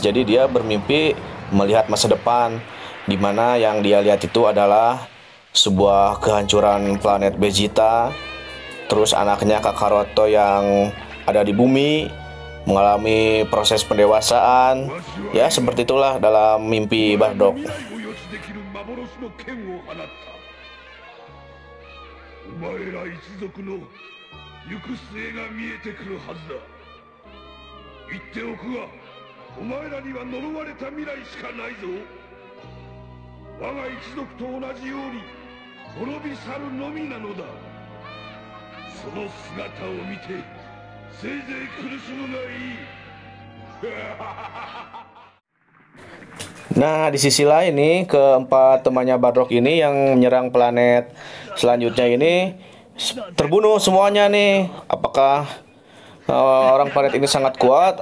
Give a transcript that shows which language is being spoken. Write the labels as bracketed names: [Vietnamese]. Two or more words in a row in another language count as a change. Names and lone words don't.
[Indonesian] Jadi dia bermimpi melihat masa depan, dimana yang dia lihat itu adalah sebuah kehancuran planet Vegeta. Terus anaknya Kakaroto yang ada di bumi mengalami proses pendewasaan. Ya seperti itulah dalam mimpi Bardock. [Japanese] 行く末が見えてくるはずだ。言っておくが、お前らには呪われた未来しかないぞ。我が一族と同じように滅び去るのみなのだ。その姿を見てせいぜい苦しむがいい。 [Indonesian] Nah, di sisi lain nih, keempat temannya Bardock ini yang menyerang planet selanjutnya ini terbunuh semuanya nih. Apakah orang planet ini sangat kuat?